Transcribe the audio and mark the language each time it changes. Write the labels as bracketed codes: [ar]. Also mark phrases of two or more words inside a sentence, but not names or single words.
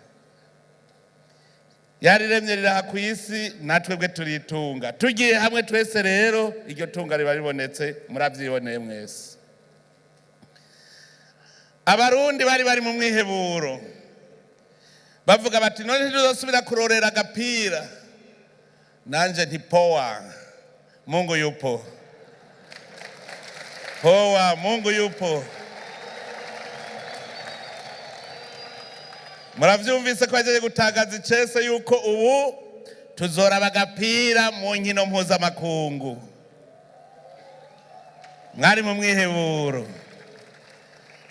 [rn] Yariremye riraha ku isi, natwe bwe turitunga. Tugiye hamwe twese rero iryo tunga riba ribonetse, muravyiboneye mwese. Abarundi bari mu mwiheburo bavuga bati none ntiduzosubira kurorera agapira. Nanje nti poa, [sw] Mungu yupo. Poa, Mungu yupo. [rn] Muravyumvise ko aje gutagaza icese yuko ubu tuzoraba agapira mu nkino mpuzamakungu. Mwari mu mwiheburo.